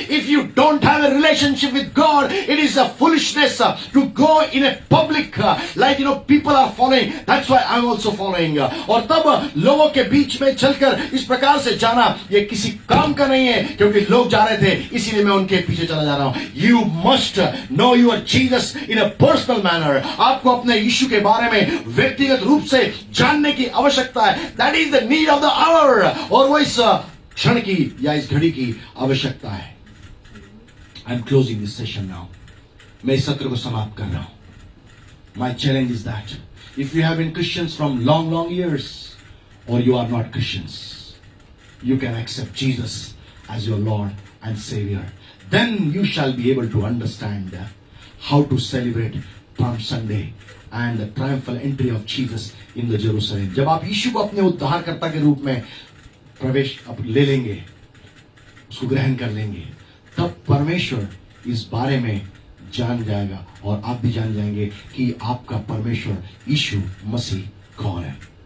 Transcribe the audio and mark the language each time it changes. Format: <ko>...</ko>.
<en>If you don't have a relationship with God, it is a foolishness to go in a public, like people are following, that's why I'm also following.</en> <hi>और तब लोगों के बीच में चलकर इस प्रकार से जाना ये किसी काम का नहीं है, क्योंकि लोग जा रहे थे इसीलिए मैं उनके पीछे चला जा रहा हूं।</hi> <en>You must know your Jesus in a personal manner.</en> <hi>आपको अपने यीशु के बारे में व्यक्तिगत रूप से जानने की आवश्यकता है।</hi> <en>That is the need of the hour.</en> <hi>और वो इस क्षण की या इस घड़ी की आवश्यकता है।</hi> <en>I'm closing this session now.</en> <hi>मैं इस सत्र को समाप्त कर रहा हूं।</hi> <en>My challenge is that if you have been Christians from long years, or you are not Christians, you can accept Jesus as your Lord and Savior. Then you shall be able to understand how to celebrate Palm Sunday and the triumphal entry of Jesus in the Jerusalem.</en> <hi>जब आप यीशु को अपने उद्धारकर्ता के रूप में प्रवेश ले लेंगे, उसको ग्रहण कर लेंगे, तब परमेश्वर इस बारे में जान जाएगा और आप भी जान जाएंगे कि आपका परमेश्वर यीशु मसीह कौन है।</hi>